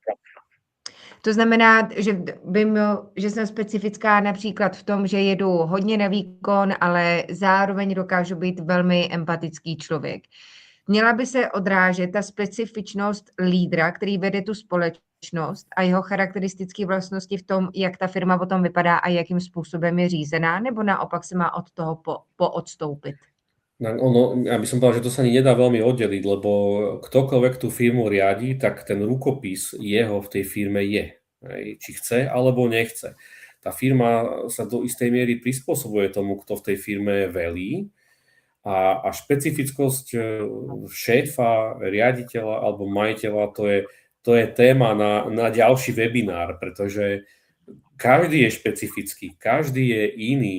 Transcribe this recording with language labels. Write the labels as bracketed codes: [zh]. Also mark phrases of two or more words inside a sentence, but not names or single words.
[cs] To znamená, že jsem specifická například v tom, že jedu hodně na výkon, ale zároveň dokážu být velmi empatický člověk. Měla by se odrážet ta specifičnost lídra, který vede tu společnost a jeho charakteristické vlastnosti v tom, jak ta firma potom vypadá a jakým způsobem je řízená, nebo naopak se má od toho poodstoupit? [sk] Ja by som povedal, že to sa ani nedá veľmi oddeliť, lebo ktokoľvek tú firmu riadi, tak ten rukopis jeho v tej firme je. Či chce, alebo nechce. Tá firma sa do istej miery prispôsobuje tomu, kto v tej firme velí a špecifickosť šéfa, riaditeľa alebo majiteľa, to je téma na ďalší webinár, pretože každý je špecifický, každý je iný.